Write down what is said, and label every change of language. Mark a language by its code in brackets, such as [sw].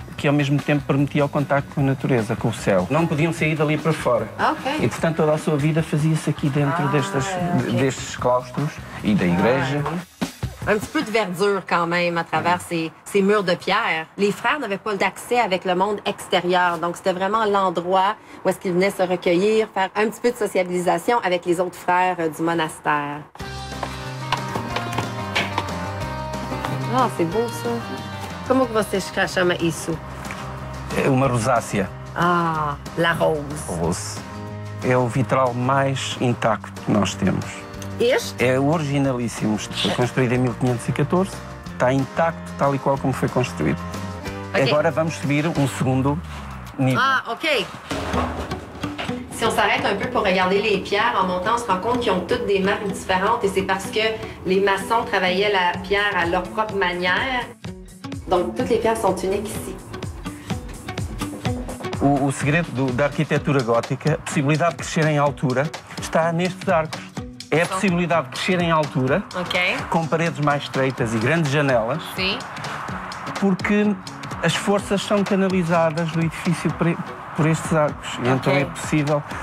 [pt] que ao mesmo tempo permitia o contacto com a natureza, com o céu. Não podiam sair dali para fora. Ok. E, portanto, toda a sua vida fazia-se aqui dentro destes claustros e da igreja. [fr] Un petit peu de verdure quand même à travers ces murs de pierre. Les frères n'avaient pas d'accès avec le monde extérieur, donc c'était vraiment l'endroit où est-ce qu'ils venaient se recueillir, faire un petit peu de sociabilisation avec les autres frères du monastère. Ah, c'est beau ça. [pt] Como que você chama isso? Uma rosácea. [fr] Ah, la rose. [pt] É o vitral mais intacto que nós temos. Este? É originalíssimo. Foi construído em 1514. Está intacto, tal e qual como foi construído. Okay. Agora vamos subir um segundo nível. Ah, OK. [fr] Si on s'arrête un peu pour regarder les pierres en montant, on se rend compte qu'ils ont toutes des marques différentes et c'est parce que les maçons travaillaient la pierre à leur propre manière. Donc, toutes les pierres sont uniques ici. [pt] O segredo da arquitetura gótica, a possibilidade de crescer em altura, está nestes arcos. É a possibilidade de crescer em altura, com paredes mais estreitas e grandes janelas, Sim. porque as forças são canalizadas do edifício por estes arcos. E então é possível.